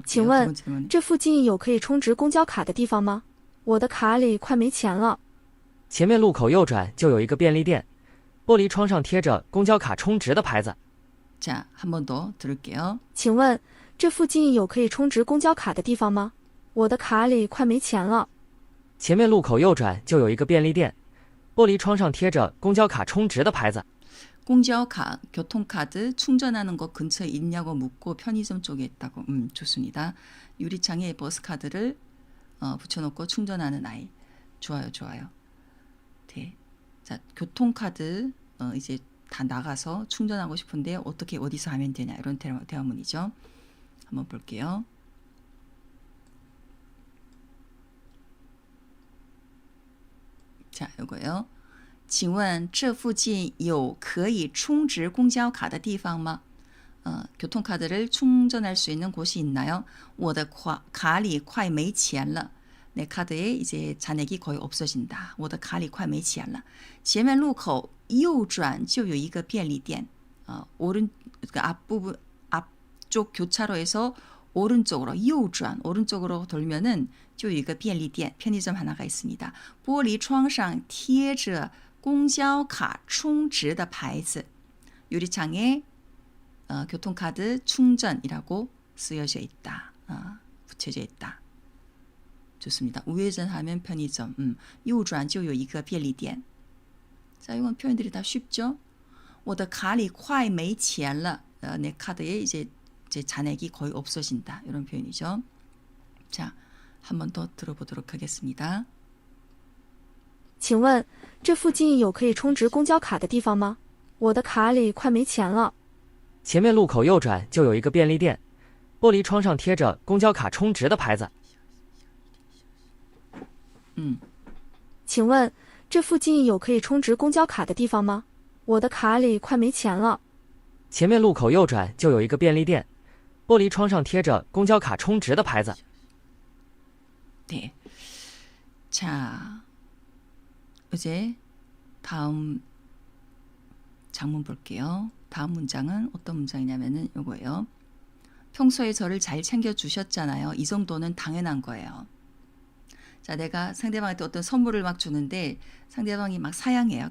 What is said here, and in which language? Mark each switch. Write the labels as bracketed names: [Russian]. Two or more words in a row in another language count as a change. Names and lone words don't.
[Chinese] 请问这附近有可以充值公交卡的地方吗？我的卡里快没钱了。前面路口右转就有一个便利店，玻璃窗上贴着公交卡充值的牌子。 [Korean] 자, 한 번 더 들을게요. [Chinese] 请问这附近有可以充值公交卡的地方吗？我的卡里快没钱了。前面路口右转就有一个便利店，玻璃窗上贴着公交卡充值的牌子。 [Korean] 공交카, 교통카드 충전하는 거 근처에 있냐고 묻고 편의점 쪽에 있다고. 좋습니다. 유리창에 버스카드를 붙여놓고 충전하는 아이. 좋아요, 좋아요. 네. 자, 교통카드 이제 다 나가서 충전하고 싶은데 어떻게 어디서 하면 되냐 이런 대화문이죠. 한번 볼게요. 자, 요거요. [Chinese] 请问这附近有可以充值公交卡的地方吗? [Korean] 교통카드를 충전할 수 있는 곳이 있나요? [Chinese] 我的卡里快没钱了. [Korean] 내 카드에 이제 잔액이 거의 없어진다. [Chinese] 我的卡里快没钱了. 前面路口右转就有一个便利店. [Korean] 앞쪽 교차로에서 오른쪽으로 右转 오른쪽으로 돌면은 [Chinese] 就有一个便利店 [Korean] 편의점 하나가 있습니다. [Chinese] 玻璃窗上贴着公交卡充值的牌子. [Korean] 유리창에 교통카드 충전이라고 쓰여져 있다. 붙여져 있다. 좋습니다. 우회전하면 편의점. [Chinese] 右转就有一个便利店. [Korean] 자, 이건 표현들이 다 쉽죠? [Chinese] 我的卡里快没钱了. [Korean] 내 카드에 이제 잔액이 거의 없어진다. 이런 표현이죠. 자, 한 번 더 들어보도록 하겠습니다. [Chinese] 请问这附近有可以充值公交卡的地方吗？我的卡里快没钱了。前面路口右转就有一个便利店，玻璃窗上贴着公交卡充值的牌子。请问这附近有可以充值公交卡的地方吗？我的卡里快没钱了。前面路口右转就有一个便利店，玻璃窗上贴着公交卡充值的牌子。 [Korean] 네. 자, 이제 다음 장문 볼게요. 다음 문장은 어떤 문장이냐면은 요거예요. 평소에 저를 잘 챙겨주셨잖아요. 이 정도는 당연한 거예요. 자, 내가 상대방한테 어떤 선물을 막 주는데 상대방이 막 사양해요.